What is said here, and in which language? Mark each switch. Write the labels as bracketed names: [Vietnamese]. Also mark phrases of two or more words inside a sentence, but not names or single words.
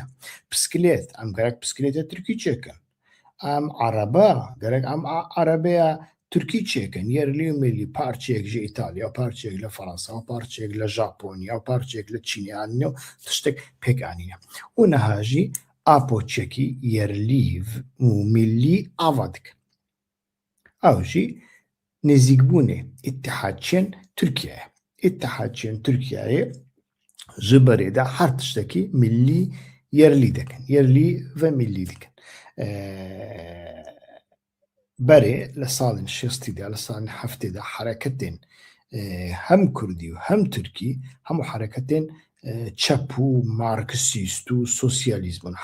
[Kurdish] پسکلێت ئەم گەرەک پسکلێتە تورکی چێکن، ئەم عەرەبە گەرەک ئەم عەرەبەیە تورکی چێکن یەرلی و میلی پارچێکژی ئیتالیا پارچێک لە فەڕەنسا و پارچێک لە ژاپۆنیا و پارچێک لە چینیانە و تشتێک پێکانینە و نەهاژی ئاپۆچێکی یەرلی و میلی ئاوا دکن. ئەوژی نزیکبوونێ ئیتحادچێن تورکیایە. ئیتحادچێن تورکیایە ji berêda her tiştekî millî yerlî dikin، [Turkish] yerlî ve millî [Kurdish] dikin. Berê li salên şêstî de li salên heftê de hereketên hem Kurdî û hem Tirkî hemû hereketên çep û marksîst û sosyalîst bûn.